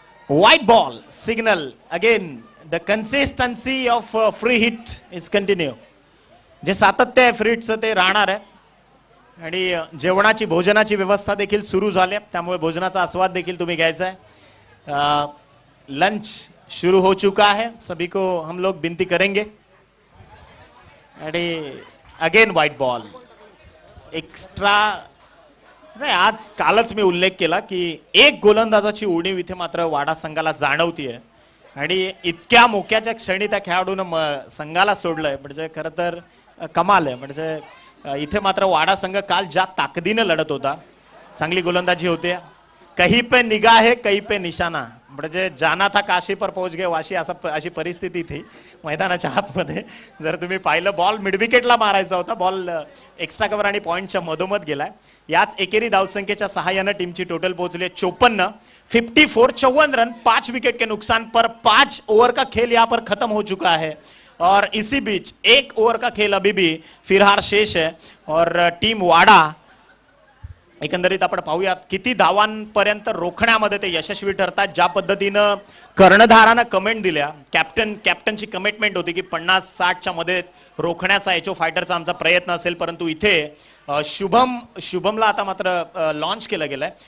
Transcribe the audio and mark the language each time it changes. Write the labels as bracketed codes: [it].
[en] White ball signal. Again the consistency of free hit is continue. [mr] जे सातत्य आहे free हिटचं ते राहणार आहे. आणि जेवणाची भोजनाची व्यवस्था देखील सुरू झाली, त्यामुळे भोजनाचा आस्वाद देखील तुम्ही घ्यायचा आहे. [hi] लंच शुरू हो चुका है, सभी को हम लोग विनती करेंगे. [en] आणि again white ball. [mr] एक्स्ट्रा नाही, आज कालच मी उल्लेख केला की एक गोलंदाजाची उणीव इथे मात्र वाडा संघाला जाणवतीये. आणि इतक्या मोक्याच्या क्षणी त्या खेळाडूनं संघाला सोडलंय, म्हणजे खरं तर कमाल आहे. म्हणजे इथे मात्र वाडा संघ काल ज्या ताकदीनं लढत होता, चांगली गोलंदाजी होते. [hi] कहीं पे निगाह है कहीं पे निशाणा, म्हणजे जाना था काशी पर पहुंच गए वाशी, [mr] अशी परिस्थिती थी मैदानाच्या आतमध्ये. जर तुम्ही पाहिलं, बॉल मिडविकेटला मारायचा होता, बॉल एक्स्ट्रा कव्हर आणि पॉईंटच्या मधोमध गेलाय. याच एकेरी धावसंख्येच्या सहाय्यानं टीमची टोटल पोहोचली 54. [hi] 54 रन, 5 विकेट के नुकसान पर 5 ओवर का खेल यहाँ पर खत्म हो चुका है. और इसी बीच 1 ओवर का खेल अभी भी फिरहार शेष है. [mr] और टीम वाडा एकंदरीत आपण पाहूयात किती धावांपर्यंत रोखण्यामध्ये ते यशस्वी ठरतात. ज्या पद्धतीनं कर्णधारानं कमेंट दिल्या, कॅप्टनची कमिटमेंट होती की 50-60च्या मध्ये रोखण्याचा एचओ फायटरचा आमचा प्रयत्न असेल. परंतु इथे शुभमला आता मात्र लॉन्च केलं गेलंय.